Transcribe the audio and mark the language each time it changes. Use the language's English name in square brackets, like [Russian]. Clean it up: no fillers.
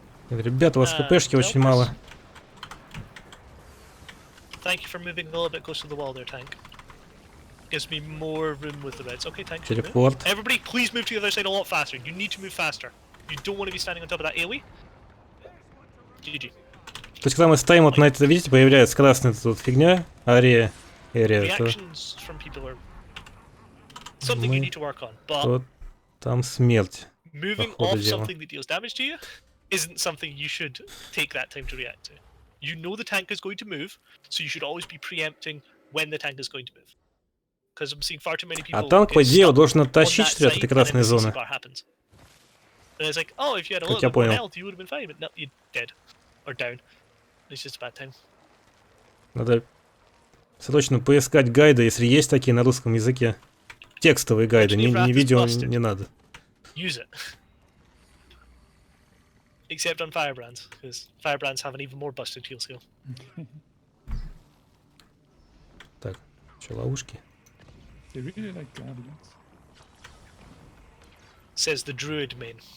[Russian] Ребята, у вас хпшки очень мало. [English] Thank you for moving a little bit closer to the wall there, tank. Gives me more room with the reds. Okay, tank. [Russian] Телепорт. [English] Everybody, please move to the other side a lot faster. You need to move faster. You don't want to be standing on top of that AoE. GG. [Russian] То есть, когда мы стоим вот на это, видите, появляется красная тут фигня, ария, [English] Reactions from people are something you need to work on, but [Russian] там смерть. [English] moving off something that deals damage to you isn't something you should take that time to react to. You know the tank is going to move, so you should always be preempting when the tank is going to move. Because I'm seeing far too many people. [Russian] А танк, по идее, должен оттащить что-то от этой красной зоны. [English] And it's like, oh, if you had a little bit more health, you would have been fine, but no, you're dead. Or down. It's just a bad time. [Russian] Надо срочно поискать гайды, если есть такие на русском языке. Текстовые гайды, не видео не надо. [English] Use it. Except on firebrands, because firebrands have an even more busted heal skill. [Russian] Так, что, ловушки? [English] They really like guardians. Says the druid main.